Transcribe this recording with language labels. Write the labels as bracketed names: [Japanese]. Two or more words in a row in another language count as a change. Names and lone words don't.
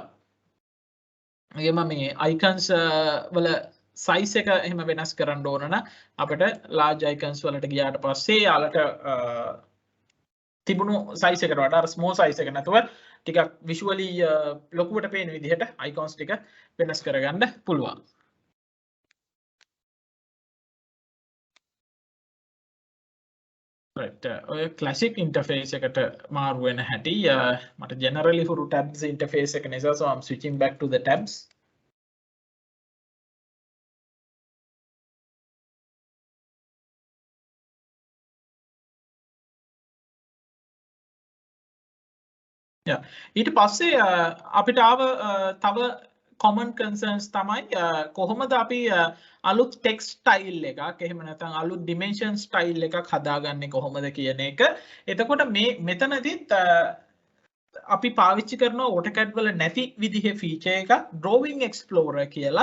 [Sinhala] එගේම මේ icons වල size එක එහෙම වෙනස් කරන්න ඕන නම් අපිට [English] large icons [Sinhala] වලට ගියාට පස්සේ යාලට තිබුණු size එකට වඩා අර [English] small size [Sinhala] එක නැතුව ටිකක් visually ලොකුවට පේන විදිහට icons ටික වෙනස් කරගන්න පුළුවන්. right ඔය [English] classic interface [Sinhala] එකට මාරු වෙන හැටි මට generally හුරු [English] tabs interface [Sinhala] එක නිසා [English] so I'm switching back to the tabs. [Sinhala] ඊට පස්සේ අපිට ආව තව [English] common concerns [Sinhala] තමයි කොහොමද අපි අලුත් [English] text style [Sinhala] එකක් එහෙම නැත්නම් අලුත් [English] dimension style [Sinhala] එකක් හදාගන්නේ කොහොමද කියන එක. එතකොට මේ මෙතනදිත් අපි පාවිච්චි කරන AutoCAD වල නැති විදිහේ feature එකක් [English] drawing explorer [Sinhala] කියලා.